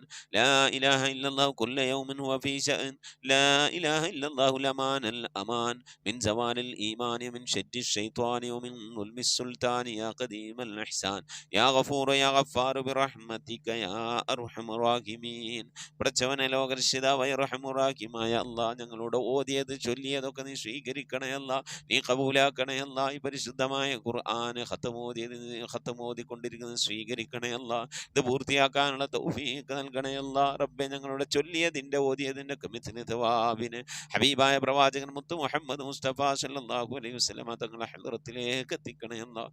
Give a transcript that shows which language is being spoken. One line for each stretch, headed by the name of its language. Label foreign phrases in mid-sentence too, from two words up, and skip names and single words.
Arabic: لا إله إلا الله كل يوم هو في شأن. لا إله إلا الله الأمان الأمان من زوال الإيمان من شد الشيطان ومن ظلم السلطان. يا قديم الإحسان يا غفور يا غفار برحمتك يا أرحم الراحمين.
Malayalam: ലോകരക്ഷിതാവായ റഹ്മാനായ അല്ലാഹ് ഞങ്ങളോട് ഓതിയത് ചൊല്ലിയതൊക്കെ നീ സ്വീകരിക്കണേ അല്ലാഹ്, നീ കബൂലാക്കണേ അല്ലാഹ്. ഈ പരിശുദ്ധമായ ഖുർആൻ ഖത്തമോദിക്കൊണ്ടിരിക്കുന്നത് സ്വീകരിക്കണേ അല്ലാഹ്. ഇത് പൂർത്തിയാക്കാനുള്ള തൗഫീഖ് നൽകണേ അല്ലാഹ്. റബ്ബേ ഞങ്ങളുടെ ചൊല്ലിയതിൻ്റെ ഓതിയതിൻ്റെ മിത്ല തവാബിന് ഹബീബായ പ്രവാചകൻ മുത്തു മുഹമ്മദ് മുസ്തഫ
Arabic: صلى الله عليه وسلم
Malayalam: തങ്ങളുടെ ഹളറത്തിലേക്ക് എത്തിക്കണേ അല്ലാഹ്.